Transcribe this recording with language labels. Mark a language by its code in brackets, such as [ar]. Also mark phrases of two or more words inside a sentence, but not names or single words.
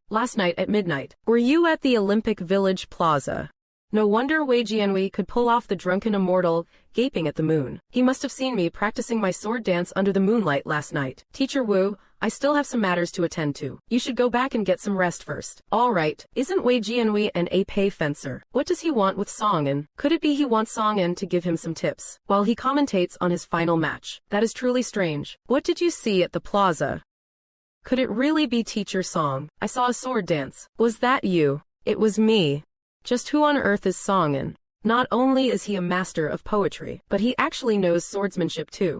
[en] Last night at midnight, were you at the Olympic Village Plaza? No wonder Wei Jianwei could pull off the drunken immortal, gaping at the moon. He must have seen me practicing my sword dance under the moonlight last night. Teacher Wu, I still have some matters to attend to. You should go back and get some rest first. All right. Isn't Wei Jianwei an épée fencer? What does he want with Songen? Could it be he wants Songen to give him some tips while he commentates on his final match? That is truly strange. What did you see at the plaza? Could it really be Teacher Song? I saw a sword dance. Was that you? It was me. Just who on earth is Songen? Not only is he a master of poetry, but he actually knows swordsmanship too.